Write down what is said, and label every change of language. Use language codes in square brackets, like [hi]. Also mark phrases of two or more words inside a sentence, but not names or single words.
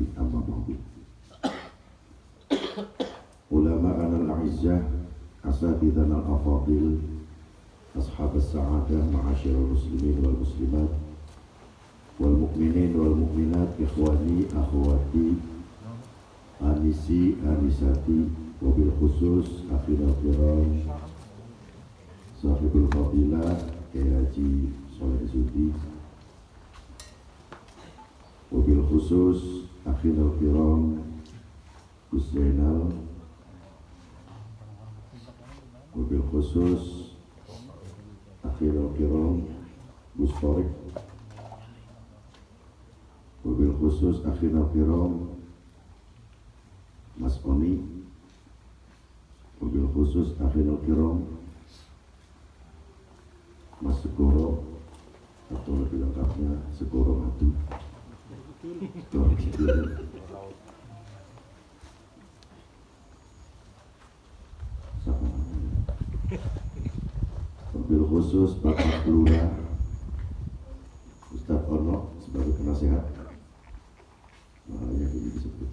[ar] أما بعد، علماءنا الأعزاء أساتذتنا الأفاضل أصحاب السعادة معاشر المسلمين والمسلمات والمؤمنين والمؤمنات إخواني أخواتي آنسي آنساتي وبالخصوص أخينا الكرام صاحب الفضيلة Kiai Haji Soleh Juhdi, وبالخصوص أخينا الكرام Gus Zainal, وبالخصوص أخي الكرام Gus Torik, وبالخصوص أخي الكرام Mas Oni, وبالخصوص أخي الكرام Mas Segoro, [id] atau lebih lengkapnya Segoro Madu. [ar] وبالخصوص [id] Bapak Lurah Ustadz Ono sebagai penasehat, yang ini disebut.